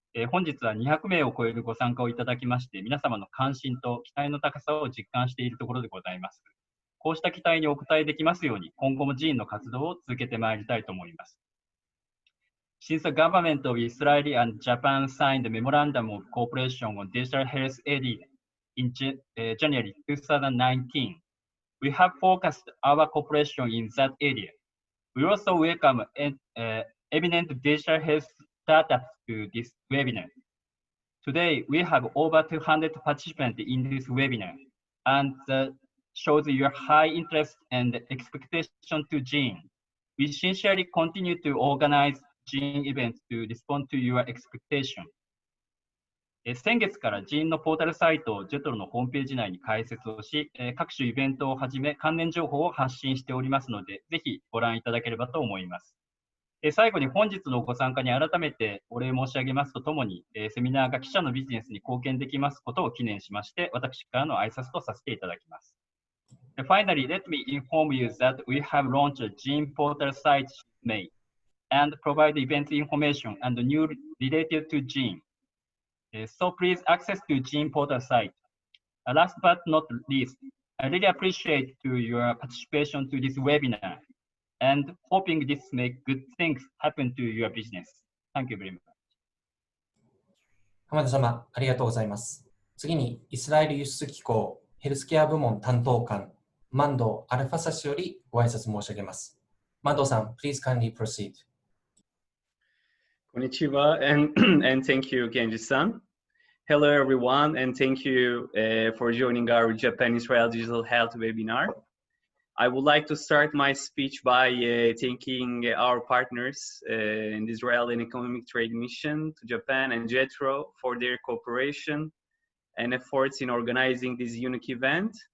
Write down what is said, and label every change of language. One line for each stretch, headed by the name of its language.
Japanese: 本日は200名を超えるご参加をいただきまして、皆様の関心と期待の高さを実感しているところでございます。こうした期待にお応えできますように、今後もGENの活動を続けてまいりたいと思います。
English: Since the government of Israel and Japan signed the Memorandum of Cooperation on Digital Health Aid in January 2019, we have focused our cooperation in that area. We also welcome eminent digital health startups to this webinar. Today, we have over 200 participants in this webinar, and that shows your high interest and expectation to GEN. We sincerely continue to organize GEN events to respond to your expectation.
Japanese: 先月からGENのポータルサイトを JETRO のホームページ内に開設をし、各種イベントをはじめ関連情報を発信しておりますので、ぜひご覧いただければと思います。最後に本日のご参加に改めてお礼申し上げますとともに、セミナーが記者のビジネスに貢献できますことを記念しまして、私からの挨拶とさせていただきます。
English: Finally, let me inform you that we have launched a GEN portal site in May and provide event information and news related to GEN. So please access to GEN portal site. Last but not least, I really appreciate your participation to this webinar. and hoping this make good things happen to your business. Thank you very much.
Japanese: 浜田様、ありがとうございます。次に、イスラエル輸出機構ヘルスケア部門担当官、マンド・アルファサ氏よりご挨拶申し上げます。
English: マンドさん、please kindly proceed. Konnichiwa, and thank you, Genji-san. Hello, everyone, and thank you for joining our Japan-Israel Digital Health webinar. I would like to start my speech by thanking our partners in the Israel and Economic Trade Mission to Japan and JETRO for their cooperation and efforts in organizing this unique event.